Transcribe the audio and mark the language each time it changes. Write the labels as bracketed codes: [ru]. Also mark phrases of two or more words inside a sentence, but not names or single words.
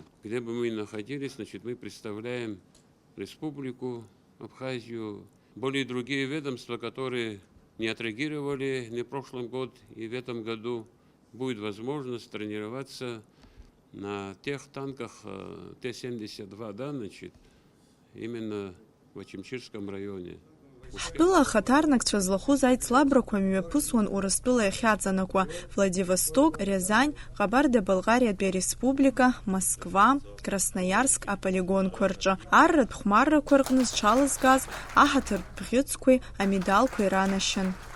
[ru] Где бы мы ни находились, значит, мы представляем Республику Абхазию, более другие ведомства, которые не отреагировали ни в прошлом году и в этом году. Будет возможность тренироваться на тех танках Т-72, да, значит, именно в Ачимчирском районе. [ab] Ҳтәыла ахаҭарнакцәа злахәыз аицлабрақәа мҩаԥысуан Урыстәыла иахьаҵанакуа Владивосток, Рязань, Ҟабарда-Балҟариатәи Ареспублика, Москва, Красноиарск аполигонқәа рҿы. Арратә хәмаррақәа рҟны зҽалызгаз аҳаҭыртә бӷьыцқәеи амедалқәеи ранашьан.